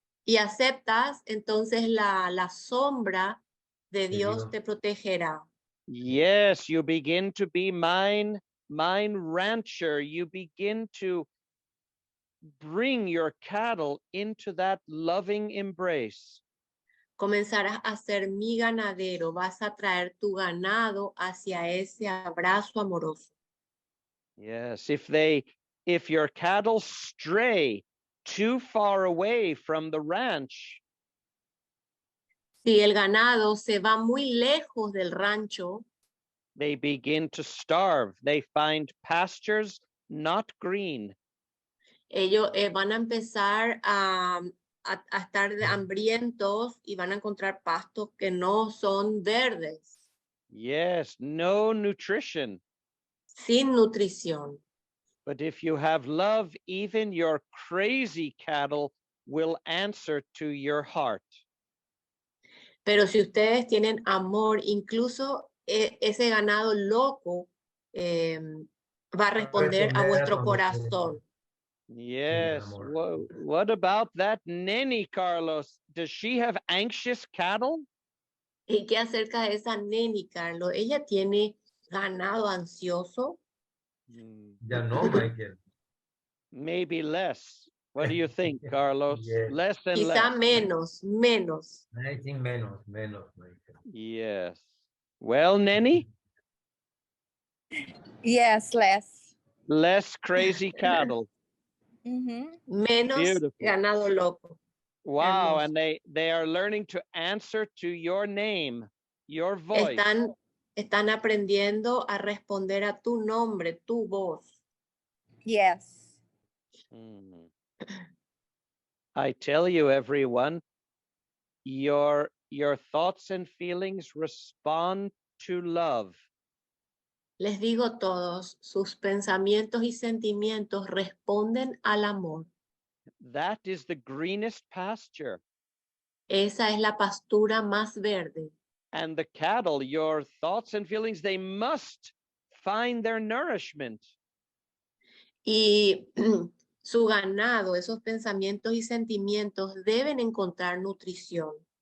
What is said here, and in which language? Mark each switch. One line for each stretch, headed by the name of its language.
Spanish: y aceptas, entonces la sombra de Dios te protegerá.
English: Yes, you begin to be mine rancher. You begin to bring your cattle into that loving embrace.
Spanish: Comenzarás a ser mi ganadero. Vas a traer tu ganado hacia ese abrazo amoroso.
English: Yes, if your cattle stray too far away from the ranch,
Spanish: Si el ganado se va muy lejos del rancho,
English: they begin to starve. They find pastures not green.
Spanish: ellos van a empezar a estar hambrientos y van a encontrar pastos que no son verdes,
English: Yes, no nutrition.
Spanish: sin nutrición.
English: But if you have love, even your crazy cattle will answer to your heart.
Spanish: Pero si ustedes tienen amor, incluso ese ganado loco va a responder a vuestro corazón.
English: Yes.
Spanish: amor.
English: What about that Neni, Carlos? Does she have anxious cattle?
Spanish: ¿Y qué acerca de esa neni, Carlos? ¿Ella tiene ganado ansioso? Ya no, Michael.
English: Maybe less. What do you think, Carlos? Yes. Less and
Spanish: Quizá
English: less.
Spanish: menos.
English: I think menos, Michael. Yes. Well, Neni, Yes, less. less crazy cattle.
Spanish: Menos
English: Beautiful.
Spanish: ganado loco.
English: Wow,
Spanish: Hermoso.
English: and they are learning to answer to your name, your voice.
Spanish: Están aprendiendo a responder a tu nombre, tu voz.
English: Yes. Mm. I tell you, everyone, your thoughts and feelings respond to love.
Spanish: Les digo todos, sus pensamientos y sentimientos responden al amor.
English: That is the greenest pasture.
Spanish: Esa es la pastura más verde.
English: And the cattle, your thoughts and feelings, they must find their nourishment.
Spanish: Y su ganado, esos pensamientos y sentimientos deben encontrar nutrición.